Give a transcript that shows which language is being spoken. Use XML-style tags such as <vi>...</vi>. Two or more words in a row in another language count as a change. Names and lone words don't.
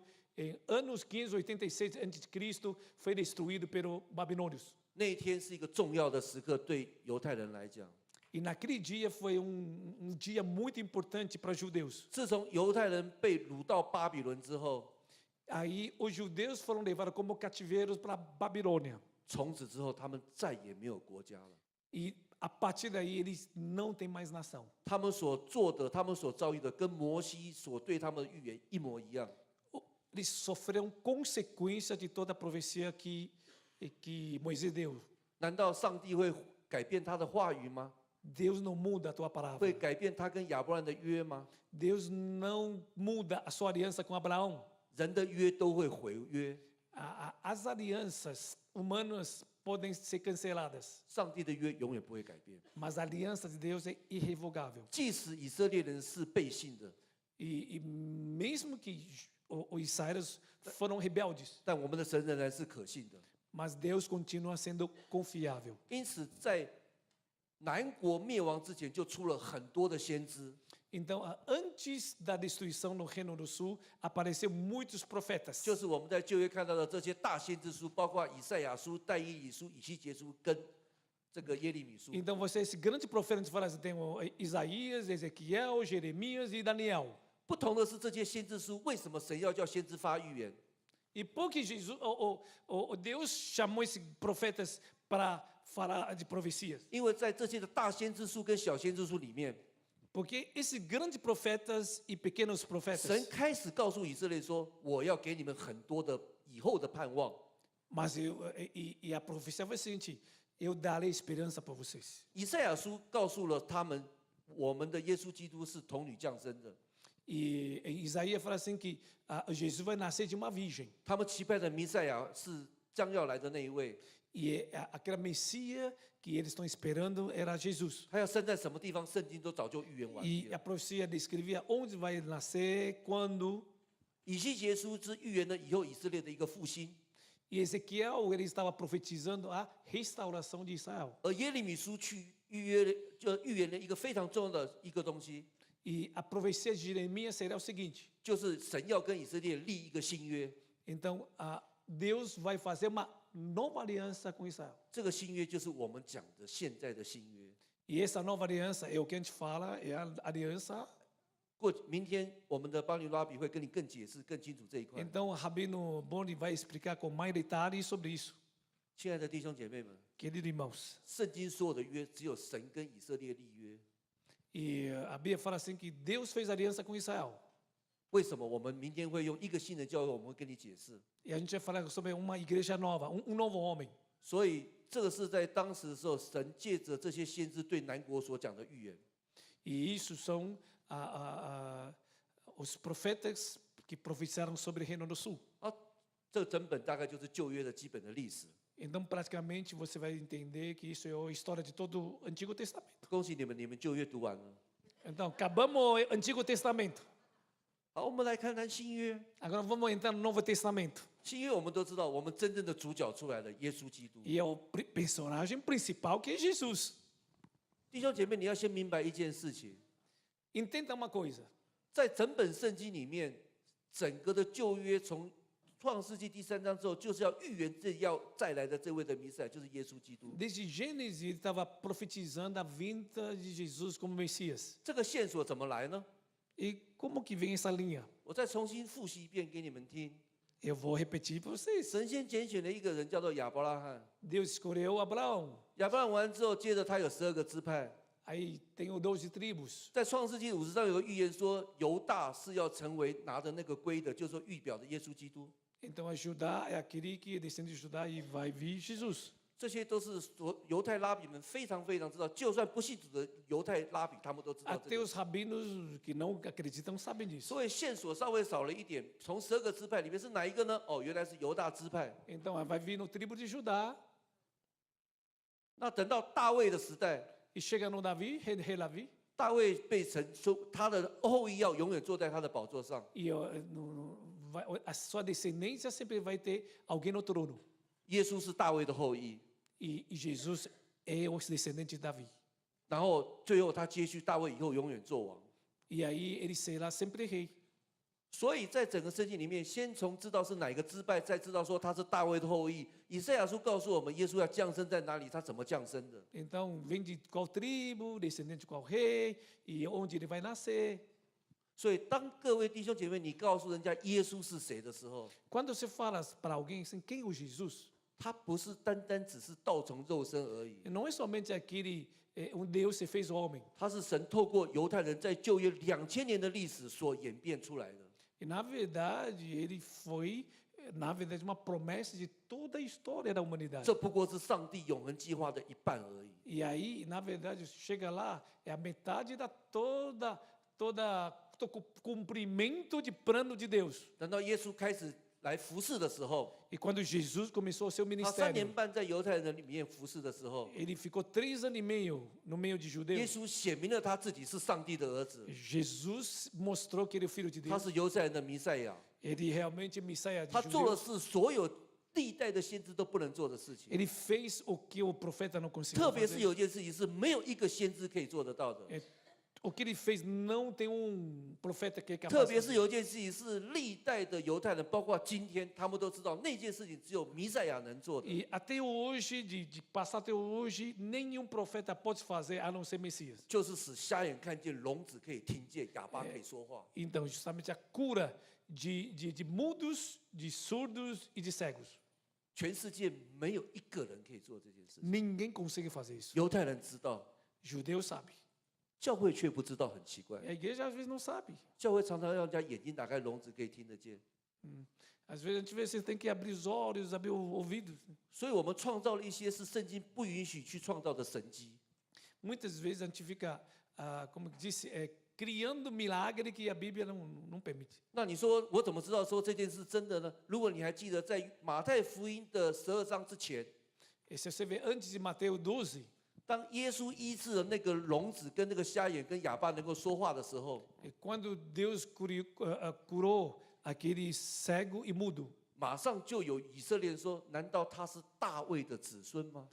<pt>Em anos 586 a.C., foi destruído pelos babilônios.</pt> <zh>那一天是一个重要的时刻，对犹太人来讲。</zh> <pt>E naquele dia foi dia muito importante para os judeus.</pt> <zh>自从犹太人被掳到巴比伦之后，</zh> <pt>Aí os judeus foram levados como cativeiros para a Babilônia.</pt> <zh>从此之后他们再也没有国家了。</zh> <pt>E a partir daí eles não têm mais nação.</pt> <zh>他们所做的，他们所遭遇的，跟摩西所对他们的预言一模一样。</zh> <pt>Eles sofreram consequência de toda a profecia que Moisés deu.</pt> <zh>难道上帝会改变他的话语吗？</zh> <pt>Deus não muda a tua</pt> <zh>会</zh> <pt>palavra.</pt> <zh>改变他跟亚伯兰的约吗？</zh> <pt>Deus não muda a sua aliança com Abraão.</pt> <zh>人的约都会毁约，</zh> <pt>As alianças humanas podem ser canceladas,</pt> <zh>上帝的约永远不会改变。</zh> <pt>mas a aliança de Deus é irrevogável.</pt> <zh>即使以色列人是背信的，</zh> <pt>E mesmo que os israelitas foram rebeldes,</pt> <zh>但我们的神仍然是可信的。</zh> <pt>mas Deus continua sendo confiável.</pt> <zh>因此，在南国灭亡之前，就出了很多的先知。</zh> <pt>Então, antes da destruição no Reino do Sul, apareceram muitos profetas.</pt> <zh>就是我们在旧约看到的这些大先知书，包括以赛亚书、但以理书、以西结书跟这个耶利米书。</zh> <pt>Então, você, esse grande profeta, a gente fala assim, tem o Isaías, Ezequiel, Jeremias e Daniel.</pt> <zh>不同的是，这些先知书为什么神要叫先知发预言？</zh> <pt>E por que Jesus, Deus chamou esses profetas para falar de profecias?</pt> <zh>因为在这些的大先知书跟小先知书里面，</zh> <pt>Porque esses grandes profetas e pequenos</pt> <zh>神</zh> <pt>profetas,</pt> <zh>开始告诉以色列说：“我要给你们很多的以后的盼望。</zh> <pt>mas a profecia foi a seguinte: eu darei esperança para vocês. ”</pt> <zh>以赛亚书告诉了他们，我们的耶稣基督是童女降生的，</zh> <pt>E Isaías fala assim que Jesus vai nascer de uma virgem.</pt> <zh>他们期盼的弥赛亚是将要来的那一位，</zh> <pt>E aquela Messias que eles estão esperando era Jesus.</pt> <zh>他要生在什么地方，圣经都早就预言完毕</zh> <pt>E</pt> <zh>了。</zh> <pt>a profecia descrevia onde vai nascer, quando.</pt> <zh>以西结书是预言了以后以色列的一个复兴，</zh> <pt>E Ezequiel ele estava profetizando a restauração de Israel.</pt> <zh>而耶利米书去预言了一个非常重要的一个东西，</zh> <pt>E a profecia de Jeremias seria o seguinte:</pt> <zh>就是神要跟以色列立一个新约，</zh> <pt>então, Deus vai fazer uma nova aliança com Israel.</pt> <zh>这个新约就是我们讲的现在的新约。</zh> <pt>E essa nova aliança é o que a gente fala, é a aliança.</pt> <zh>明天我们的邦尼拉比会跟你更解释、更清楚这一块。</zh> <pt>Então, Rabino Boni vai explicar com mais detalhes sobre isso.</pt> <zh>亲爱的弟兄姐妹们，</zh> <pt>Queridos irmãos,</pt> <zh>圣经所有的约只有神跟以色列立约。</zh> <pt>e a Bíblia fala assim que Deus fez aliança com Israel.</pt> <zh>为什么我们明天会用一个新的教会？我们会跟你解释。</zh> <pt>E a gente vai falar sobre uma igreja nova, novo homem.</pt> <zh>所以这个是在当时的时候，神借着这些先知对南国所讲的预言。</zh> <pt>E isso são os profetas que profetizaram sobre o Reino do Sul.</pt> <zh>啊，这整本大概就是旧约的基本的历史。</zh> <pt>Então, praticamente, você vai entender que isso é a história de todo o Antigo Testamento.</pt> <zh>恭喜你们，你们旧约读完了。</zh> <pt>Então, acabamos o Antigo Testamento.</pt> <zh>好，我们来看看新约。</zh> <pt>Agora vamos entrar no Novo Testamento.</pt> <zh>新约我们都知道，我们真正的主角出来了，耶稣基督。</zh> <pt>E é o personagem principal que é Jesus.</pt> <zh>弟兄姐妹，你要先明白一件事情，</zh> <pt>Entenda uma coisa.</pt> <zh>在整本圣经里面，整个的旧约从创世纪第3章之后，就是要预言这要再来的这位的弥赛亚，就是耶稣基督。</zh> <pt>Desde Gênesis, ele estava profetizando a vinda de Jesus como Messias.</pt> <zh>这个线索怎么来呢？</zh> <pt>E como que vem essa linha?</pt> <zh>我再重新复习一遍给你们听。</zh> <pt>Eu vou repetir para vocês.</pt> <zh>神先拣选了一个人，叫做亚伯拉罕。</zh> <pt>Deus escolheu Abraão.</pt> <zh>亚伯拉罕完之后，接着他有12个支派。</zh> <pt>Aí tem os 12 tribos.</pt> <zh>在创世纪50章有个预言说，犹大是要成为拿着那个圭的，就是说预表的耶稣基督。</zh> <pt>Então, a Judá é aquele que descende de Judá e vai vir Jesus.</pt> <zh>这些都是犹太拉比们非常非常知道，就算不信主的犹太拉比，他们都知道这</zh> <pt>Até</pt> <zh>个。</zh> <pt>os rabinos que não acreditam sabem disso.</pt> <zh>所以线索稍微少了一点，从12个支派里面是哪一个呢？哦，原来是犹大支派。</zh> <pt>Então, vai vir no tribo de Judá</pt> <zh>那等到大卫的时代，</zh> <pt>e chega no Davi, rei Davi,</pt> <zh>大卫被神说他的后裔要永远坐在他的宝座上。</zh> <pt>e a sua descendência sempre vai ter alguém no trono.</pt> <zh>耶稣是大卫的后裔，</zh> <pt>E Jesus é o descendente de Davi.</pt> <zh>然后最后他接续大卫以后永远做王。</zh> <pt>E aí ele será sempre rei.</pt> <zh>所以在整个圣经里面，先从知道是哪个支派，再知道说他是大卫的后裔。以赛亚书告诉我们，耶稣要降生在哪里，他怎么降生的。</zh> <pt>Então, vem de qual tribo, descendente de qual rei, e onde ele vai nascer.</pt> <zh>所以当各位弟兄姐妹，你告诉人家耶稣是谁的时候，</zh> <pt>Quando você fala para alguém assim, quem é o Jesus?</pt> <zh>他不是单单只是道成肉身而已，</zh> <pt>Não é somente aquele, Deus se fez homem.</pt> <zh>他是神透过犹太人在旧约2000年的历史所演变出来的。</zh> <pt>E, na verdade, ele foi, na verdade, uma promessa de toda a história da humanidade.</pt> <zh>这不过是上帝永恒计划的一半而已。</zh> <pt>E aí, na verdade, chega lá, é a metade da todo cumprimento de plano de Deus.</pt> <zh>等到耶稣开始来服侍的时候，</zh> <pt>E quando Jesus começou o seu</pt> <zh>他3</zh> <pt>ministério,</pt> <zh>年半在犹太人里面服侍的时候，</zh> <pt>ele ficou 3 anos e meio no meio de</pt> <zh>耶</zh> <pt>judeus.</pt> <zh>稣显明了他自己是上帝的儿子，</zh> <pt>Jesus mostrou que ele é o filho de</pt> <zh>他</zh> <pt>Deus.</pt> <zh>是犹太人的弥赛亚。</zh> <pt>Ele realmente é Messias de</pt> <zh>他做的</zh> <pt>judeus.</pt> <zh>是所有历代的先知都不能做的事情。</zh> <pt>Ele fez o que o profeta não conseguiu</pt> <zh>特别是</zh> <pt>fazer.</pt> <zh>有一件事情是没有一个先知可以做得到的。</zh> <pt>O que ele fez não tem profeta que é</pt> <zh>特</zh> <pt>capaz de</pt> <zh>别是</zh> <pt>fazer.</pt> <zh>有一件事情是历代的犹太人，包括今天，他们都知道那件事情只有弥赛亚能做的，</zh> <pt>E até hoje, de passar até hoje, nenhum profeta pode fazer a não ser Messias.</pt> <zh>就是使瞎眼看见，聋子可以听见，哑巴可以说话。</zh> <pt>Então, justamente a cura de mudos, de surdos e de cegos.</pt> <zh>全世界没有一个人可以做这件事情。</zh> <pt>Ninguém consegue fazer isso.</pt> <zh>犹太人知道，</zh> <pt>Judeu sabe.</pt> <zh>教会却不知道，很奇怪。</zh> <pt>A igreja às vezes não sabe.</pt> <zh>教会常常让人家眼睛打开，聋子可以听得见。</zh> <pt>Às vezes a gente vê você tem que abrir os olhos, abrir os ouvidos.</pt> <zh>所以我们创造了一些是圣经不允许去创造的神迹。</zh> <pt>Muitas vezes a gente fica, como que disse, criando milagre que a Bíblia não permite.</pt> <zh>那你说我怎么知道说这件事真的呢？如果你还记得在马太福音的12章之前，</zh> <pt>E se você vê antes de Mateus 12,</pt> <zh>当耶稣医治了那个聋子跟那个瞎眼跟哑巴能够说话的时候，</zh> <pt>e quando Deus curou aquele cego e mudo,</pt> <zh>马上就有以色列人说：“难道他是大卫的子孙吗</zh>